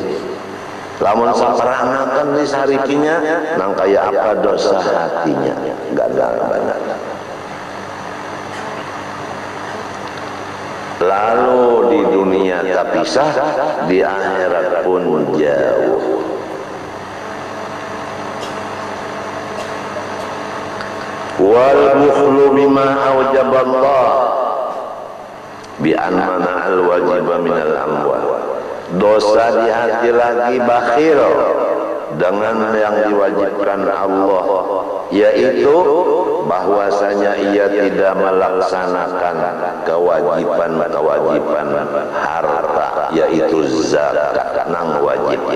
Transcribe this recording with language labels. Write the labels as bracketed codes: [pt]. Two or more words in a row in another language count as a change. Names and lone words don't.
[bjn] Lamun saperanakan disarikinya nang kaya apa dosa hatinya gagal benar. [id] Lalu di dunia terpisah, di akhirat pun jauh. [ar] Wal bukhlu bima aujaballah bi anna al wajiba minal amwal. [id] Dosa di hati lagi bakhil dengan yang diwajibkan Allah, yaitu bahwasanya ia tidak melaksanakan kewajiban harta, yaitu zakat nang wajib.